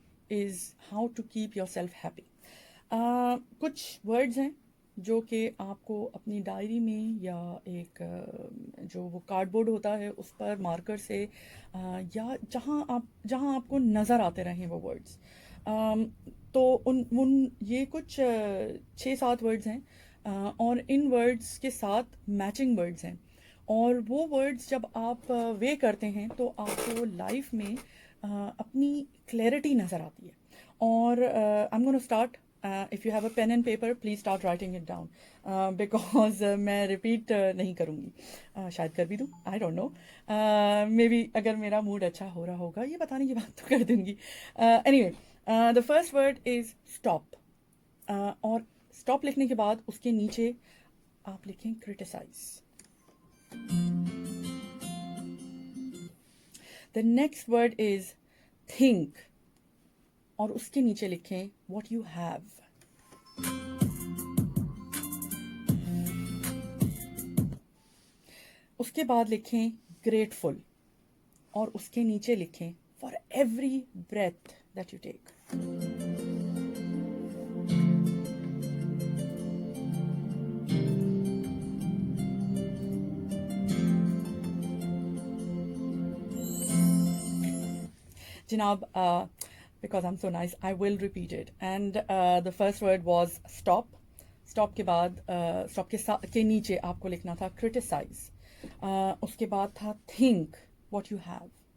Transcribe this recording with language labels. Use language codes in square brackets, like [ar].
[en] is how to keep yourself happy. [ur] کچھ words ہیں جو کہ آپ کو اپنی ڈائری میں یا ایک جو وہ کارڈ بورڈ ہوتا ہے اس پر مارکر سے یا جہاں آپ کو نظر آتے رہیں وہ ورڈز، تو یہ کچھ 6-7 ورڈز ہیں، اور ان ورڈز کے ساتھ میچنگ ورڈز ہیں، اور وہ ورڈز جب آپ وے کرتے ہیں تو آپ کو لائف میں اپنی کلیئرٹی نظر آتی ہے. [en] اور I'm going to start. If you have a pen and paper, please start writing it down, because [ur] میں ریپیٹ نہیں کروں گی. شاید کر بھی دوں, [en] I don't know. Maybe [ur] اگر میرا موڈ اچھا ہو رہا ہوگا یہ بتانے کی بات تو کر دوں گی. [en] Anyway, the first word is stop. [ur] اور stop لکھنے کے بعد اس کے نیچے آپ لکھیں criticize. [en] The next word is think. [ur] اور اس کے نیچے لکھیں [en] what you have. [ur] اس کے بعد لکھیں grateful. اور اس کے نیچے لکھیں [en] for every breath that you take. جناب, because I'm so nice, I will repeat it. And the first word was stop. [ur] Stop کے بعد stop کے نیچے آپ کو لکھنا تھا criticize. اس کے بعد تھا [en] think what you have.